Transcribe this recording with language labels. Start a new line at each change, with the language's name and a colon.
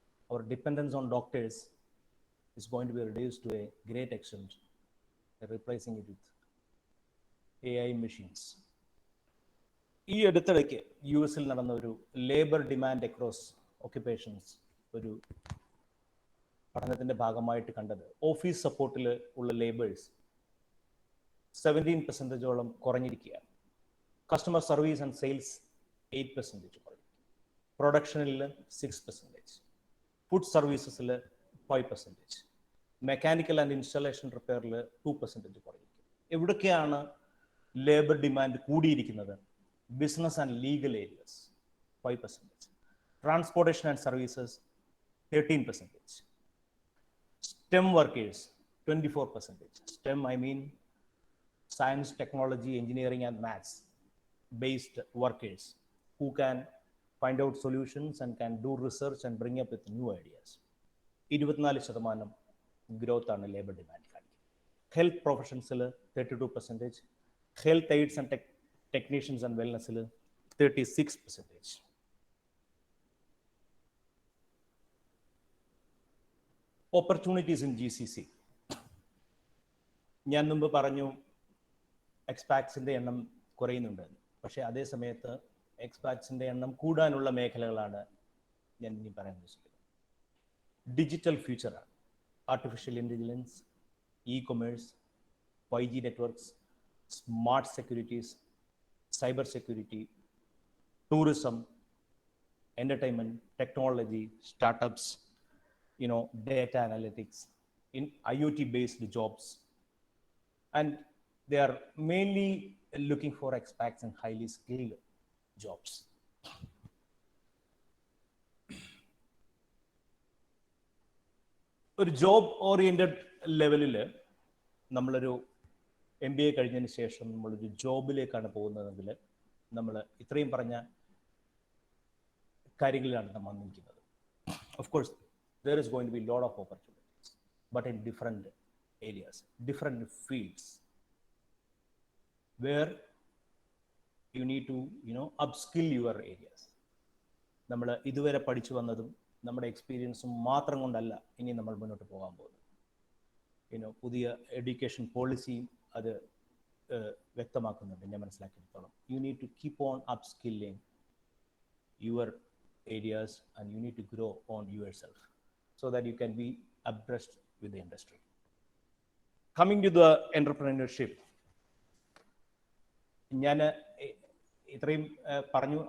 English: Our dependence on doctors is going to be reduced to a great extent, replacing it with AI machines.
Malayalam: ഈ അടുത്തിടയ്ക്ക് U എസിൽ നടന്ന ഒരു labour demand across occupations ഒരു പഠനത്തിൻ്റെ ഭാഗമായിട്ട് കണ്ടത്, ഓഫീസ് സപ്പോർട്ടിൽ ഉള്ള labours 17% കുറഞ്ഞിരിക്കുകയാണ്. Customer service and sales 8% കുറഞ്ഞു. പ്രൊഡക്ഷനിൽ 6%, food സർവീസസിൽ 5%, mechanical and installation റിപ്പയറിൽ 2% കുറഞ്ഞിരിക്കും. എവിടൊക്കെയാണ് labour demand കൂടിയിരിക്കുന്നത്?
English: Business and legal areas 5%, transportation and services 13%, STEM workers 24%. STEM, I mean science, technology, engineering and maths based workers who can find out solutions and can do research and bring up with new ideas.
Malayalam: 24% growth ആണ് labour demand കാണിക്കുന്നത്. Health പ്രൊഫഷൻസിൽ 32%, health AIDS and
English: technicians and wellness
Malayalam: 36%.
English: Opportunities in GCC.
Malayalam: ഞാൻ മുമ്പ് പറഞ്ഞു എക്സ്പാറ്റ്സിൻ്റെ എണ്ണം കുറയുന്നുണ്ടെന്ന്. പക്ഷേ അതേ സമയത്ത് എക്സ്പാറ്റ്സിൻ്റെ എണ്ണം കൂടാനുള്ള മേഖലകളാണ് ഞാൻ ഇനി പറയാൻ ഉദ്ദേശിക്കുന്നത്. Digital ഫ്യൂച്ചറാണ്.
English: Artificial intelligence, e commerce, 5G networks, smart securities, cyber security, tourism, entertainment, technology, startups, data analytics, in IoT based jobs, and they are mainly looking for expats and highly skilled jobs.
Malayalam: ഒരു job oriented ലെവലിൽ നമ്മളൊരു MBA കഴിഞ്ഞതിന് ശേഷം നമ്മളൊരു ജോബിലേക്കാണ് പോകുന്നതെങ്കിൽ നമ്മൾ ഇത്രയും പറഞ്ഞ കാര്യങ്ങളിലാണ് നമ്മൾ വന്നിരിക്കുന്നത്.
English: Of course, there is going to be a lot of opportunities, but in different areas, different fields, where you need to, upskill your areas.
Malayalam: നമ്മൾ ഇതുവരെ പഠിച്ചു വന്നതും നമ്മുടെ എക്സ്പീരിയൻസും മാത്രം കൊണ്ടല്ല ഇനി നമ്മൾ മുന്നോട്ട് പോകാൻ പോകുന്നത്. പുതിയ എഡ്യൂക്കേഷൻ പോളിസിയും അത് വ്യക്തമാക്കുന്നുണ്ട് ഞാൻ മനസ്സിലാക്കിയെടുത്തോളം.
English: You need to keep on upskilling your areas and you need to grow on yourself so that you can be abreast with the industry. Coming to the entrepreneurship,
Malayalam: ഞാൻ ഇത്രയും പറഞ്ഞു.